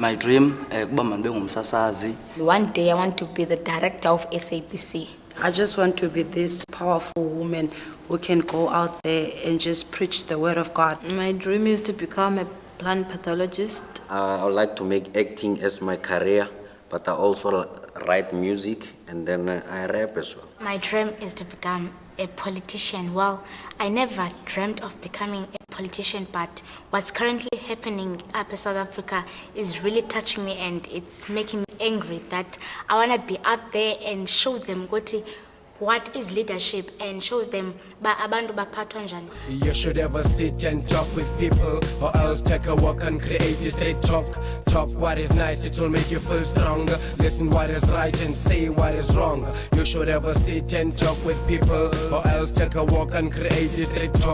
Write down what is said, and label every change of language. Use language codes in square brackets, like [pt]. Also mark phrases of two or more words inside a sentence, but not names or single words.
[en] My dream, [xh] kuba mandibe ngumsasazi. [en] One day I want to be the director of SABC. I just want to be this powerful woman who can go out there and just preach the word of God. My dream is to become a plant pathologist. I would like to make acting as my career, but I also write music and then I rap as well. My dream is to become a politician. Well, I never dreamt of becoming a politician, but what's currently happening up in South Africa is really touching me, and it's making me angry that I want to be up there and show them what is leadership and show them [xh] abantu baphathwa njani. [en] You should ever sit and talk with people, or else take a walk and create a straight talk. Talk what is nice, it will make you feel stronger. Listen what is right and say what is wrong. You should ever sit and talk with people, or else take a walk and create a straight talk.